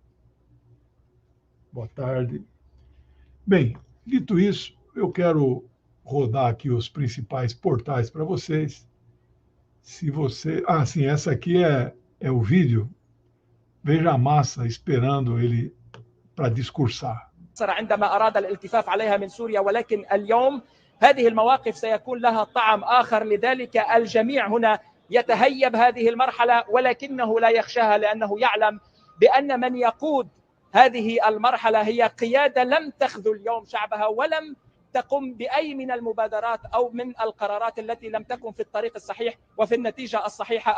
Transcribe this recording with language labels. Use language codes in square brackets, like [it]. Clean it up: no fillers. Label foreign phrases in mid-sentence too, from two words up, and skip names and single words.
[pt] Boa tarde. Bem, dito isso, eu quero rodar aqui os principais portais para vocês. Se você... Ah, sim, essa aqui é o vídeo. Veja a massa esperando ele para discursar. [ar] عندما أراد الالتفاف عليها من سوريا، ولكن اليوم هذه المواقف سيكون لها طعم آخر، لذلك الجميع هنا يتهيب هذه المرحلة، ولكنه لا يخشاها، لأنه يعلم بأن من يقود هذه المرحلة هي قيادة لم تخذل اليوم شعبها، ولم تقم بأي من المبادرات أو من القرارات التي لم تكن في الطريق الصحيح وفي النتيجة الصحيحة.